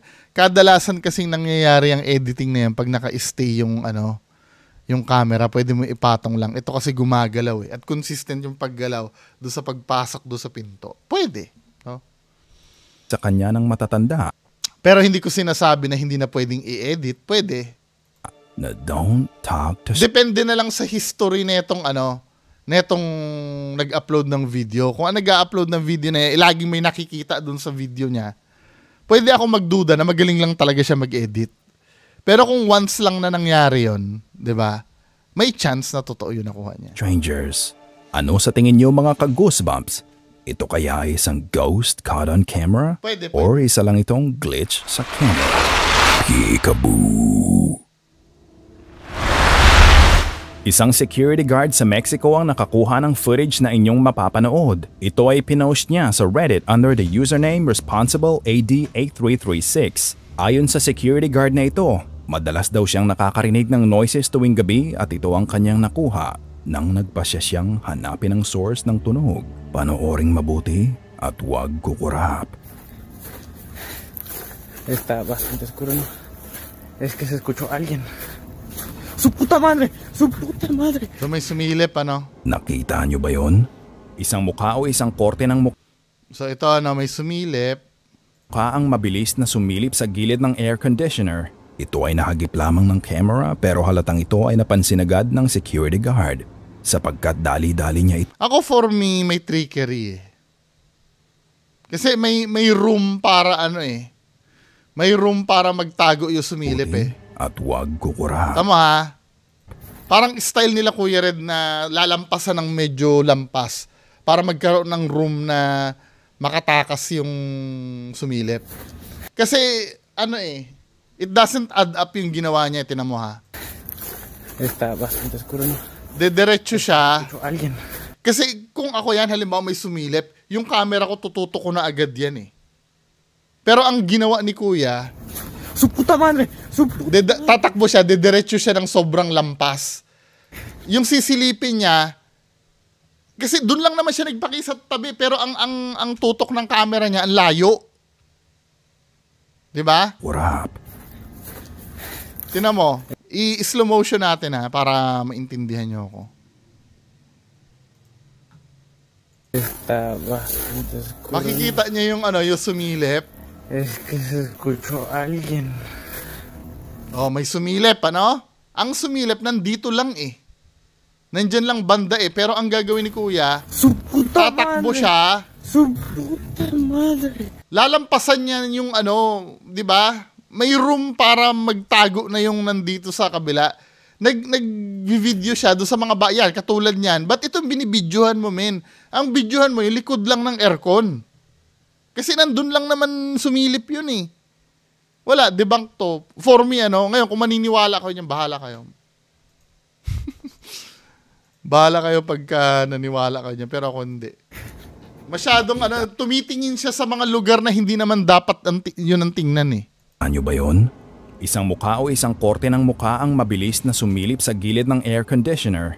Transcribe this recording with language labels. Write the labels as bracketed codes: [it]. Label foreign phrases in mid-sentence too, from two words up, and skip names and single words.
[tl] Kadalasan kasing nangyayari ang editing na yan pag naka-stay yung yung camera, pwede mo ipatong lang. Ito kasi gumagalaw eh. At consistent yung paggalaw doon sa pagpasok doon sa pinto. Pwede. No? sa kanya ng matatanda Pero hindi ko sinasabi na hindi na pwedeng i-edit. Pwede. [en] na don't talk to [tl] Depende na lang sa history netong netong nag-upload ng video. Kung nag-upload ng video na laging may nakikita dun sa video niya, pwede ako magduda na magaling lang talaga siya mag-edit. Pero kung once lang na nangyari yon, 'di ba? May chance na totoo 'yung nakuha niya. [en] strangers. [tl] Ano sa tingin niyo mga ka-goosebumps? Ito kaya ay isang ghost caught on camera? Pwede. Or isa lang itong glitch sa camera? Peekaboo! Isang security guard sa Mexico ang nakakuha ng footage na inyong mapapanood. Ito ay pinost niya sa Reddit [en] under the username [tl] ResponsibleAD8336. Ayon sa security guard na ito, madalas daw siyang nakakarinig ng noises tuwing gabi at ito ang kanyang nakuha nang nagpasya siyang hanapin ang source ng tunog. Panooring mabuti at huwag kukurap. [es] Está bastante oscuro, ¿no? Es que se escuchó alguien. ¡Su puta madre! ¡Su puta madre! [tl] So may sumilip Nakita niyo ba yon? Isang mukha o isang korte ng mukha So ito may sumilip. ang mabilis na sumilip sa gilid ng air conditioner. Ito ay nakagip lamang ng camera pero halatang ito ay napansin agad ng security guard sapagkat dali-dali niya ito Ako [en] for me [tl] may trickery eh. Kasi may room para May room para magtago yung sumilip eh. at huwag kukurap. Tama ha? Parang style nila Kuya Red na lalampasan ng medyo lampas para magkaroon ng room na makatakas yung sumilip. Kasi [en] it doesn't add up [tl] yung ginawa niya, tinan mo ha. [es] Está bastante oscuro, ¿no? [tl] Diretso siya. [es] Escuchó alguien. [tl] Kasi kung ako yan, halimbawa may sumilip, yung camera ko tututok ko na agad yan eh. Pero ang ginawa ni Kuya, [es] ¡Su puta madre! ¡Su puta! [tl] tatakbo siya, diretso siya ng sobrang lampas. Yung sisilipin niya, kasi doon lang naman siya nagpakisa tabi, pero ang tutok ng camera niya, ang layo. 'Di ba? Kurap. Tingnan mo, i- [en] slow motion [tl] natin ha, para maintindihan niyo ako. [es] Está bastante oscuro. [tl] Makikita niya yung yung sumilip. [es] Es que se escuchó alguien. [tl] Oh, may sumilip, Ang sumilip nandito lang eh. Nandyan lang banda eh, pero ang gagawin ni Kuya, [es] ¡Su puta [tl] tatakbo [es] madre! [tl] siya, [es] ¡Su puta madre! [tl] lalampasan niya yung 'di ba? May room para magtago na yung nandito sa kabila. Nag-video siya do sa mga bayan katulad niyan. But itong binibidyohan mo, men. Ang videohan mo yung likod lang ng aircon. Kasi nandun lang naman sumilip yun eh. Wala, debunk to. [en] For me, [tl] ngayon kung maniniwala kayo niyan, bahala kayo. Bahala kayo pagka naniwala kayo niyan, pero ako hindi. Masyadong tumitingin siya sa mga lugar na hindi naman dapat yun ang tingnan eh. Ano ba yon? Isang mukha o isang korte ng mukha ang mabilis na sumilip sa gilid ng air conditioner.